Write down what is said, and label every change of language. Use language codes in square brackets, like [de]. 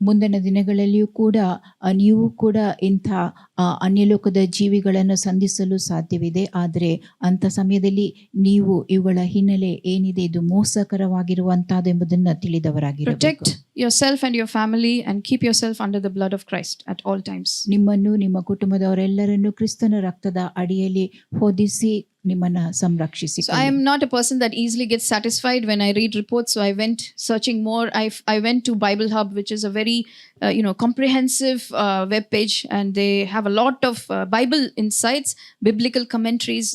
[kn] ಮುಂದಿನ ದಿನಗಳಲ್ಲಿಯೂ ಕೂಡ ನೀವು ಕೂಡ ಇಂಥ ಅನ್ಯಲೋಕದ ಜೀವಿಗಳನ್ನು ಸಂಧಿಸಲು ಸಾಧ್ಯವಿದೆ. ಆದರೆ ಅಂಥ ಸಮಯದಲ್ಲಿ ನೀವು ಇವುಗಳ ಹಿನ್ನೆಲೆ ಏನಿದೆ, ಇದು ಮೋಸಕರವಾಗಿರುವಂತಹದ್ದು ಎಂಬುದನ್ನು ತಿಳಿದವರಾಗಿರಬೇಕು. [en] Protect yourself and your family and keep yourself under the blood of Christ at all times. [kn] ನಿಮ್ಮನ್ನು, ನಿಮ್ಮ ಕುಟುಂಬದವರೆಲ್ಲರನ್ನು ಕ್ರಿಸ್ತನ ರಕ್ತದ ಅಡಿಯಲ್ಲಿ ಹೊದಿಸಿ ನಿಮ್ಮನ್ನ ಸಂರಕ್ಷಿಸಿ. [en] So I am not a person that easily gets satisfied when I read reports. So I went searching more. I went to Bible Hub, which is a very comprehensive web page, and they have a lot of Bible insights, biblical commentaries.